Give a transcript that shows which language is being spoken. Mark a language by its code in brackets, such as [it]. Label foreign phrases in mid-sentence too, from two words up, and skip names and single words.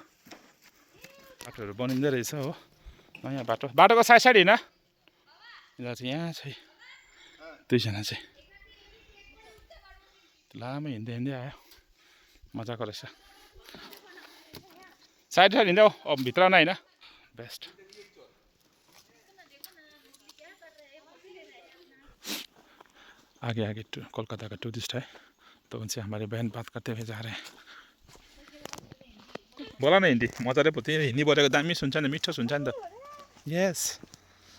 [ne] बाटोहरू बनिँदै रहेछ हो. नयाँ बाटोको साइड हिँड. यिनीहरू चाहिँ यहाँ छ, दुईजना चाहिँ लामो हिँड्दै आयो. मजाको रहेछ. साइड हिँड्दै हो, अब भित्र नै होइन. बेस्ट. [hi] आगे कोलकाता का टूरिस्ट है, तो उनसे हमारे बहन बात करते हुए जा रहे हैं. बोला ना [ne] हिंदी मजाले बोल्थ्यो. हिंदी बोलेको दामी सुन्छ नि, मिठो सुन्छ नि त. यस